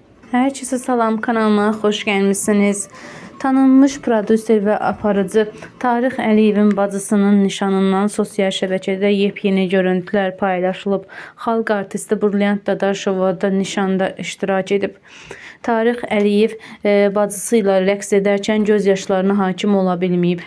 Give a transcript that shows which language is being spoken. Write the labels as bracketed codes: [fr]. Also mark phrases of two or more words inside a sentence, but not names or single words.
[az] Herkese salam, kanalıma hoş gelmişsiniz. Tanınmış prodüser ve aparıcı Tarix Əliyevin bacısının nişanından sosial şəbəkədə yepyeni görüntülər paylaşılıb. Xalq artisti Brilliant Dadaşova da nişanda iştirak edib. Tarix Əliyev bacısı ilə rəqs edərkən göz yaşlarına hakim ola bilməyib.